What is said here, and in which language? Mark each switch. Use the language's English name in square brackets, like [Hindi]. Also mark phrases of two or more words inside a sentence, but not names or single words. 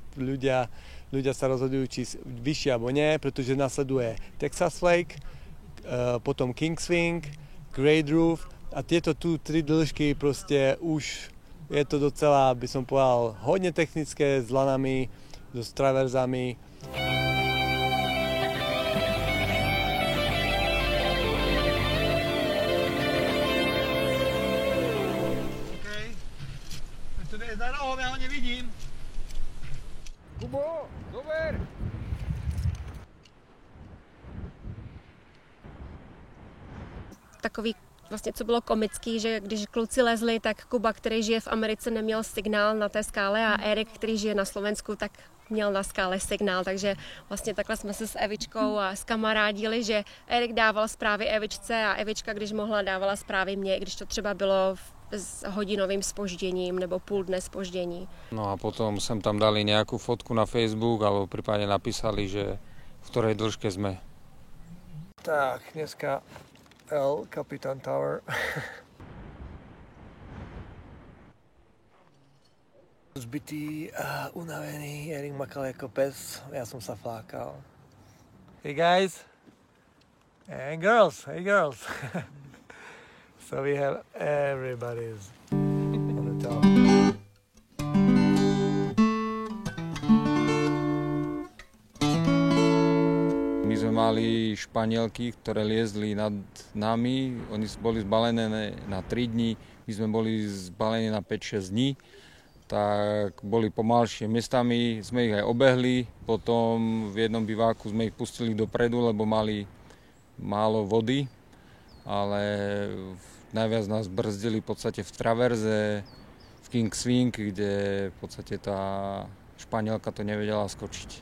[Slovak] Ľudia sa rozhodujú, či vyššie alebo nie, pretože nasleduje Texas Flake, potom King Swing, Great Roof, A tieto tu 3 dĺžky proste už je to docela, by som povedal, hodne technické s lanami, s traverzami. Za rohom, ja ho nevidím. Kubo, dober! [Czech] Takový vlastně, co bylo komický, že když kluci lezli, tak Kuba, který žije v Americe, neměl signál na té skále a Erik, který žije na Slovensku, tak měl na skále signál, takže vlastně takhle jsme se s Evičkou a skamarádili, že Erik dával zprávy Evičce a Evička, když mohla, dávala zprávy mě, když to třeba bylo s hodinovým zpožděním nebo půl dne zpoždění. [Slovak] No a potom sem tam dali nejakú fotku na Facebook alebo prípadne napísali, že v ktorej dĺžke sme. Tak, dneska El Capitan Tower. Zbytý a unavený, Erik makal ako pes, ja som sa flákal. [English] Hey guys, and girls, hey girls. So we have everybody's on the top. [Slovak] My sme mali Španielky, ktoré liezli nad nami, oni boli zbalené na 3 dní, my sme boli zbalení na 5-6 dní, tak boli pomalšie. Miestami sme ich aj obehli, potom v jednom biváku sme ich pustili dopredu, lebo mali málo vody, ale najviac nás brzdili v podstate v traverze, v Kingswing, kde v podstate tá Španielka to nevedela skočiť.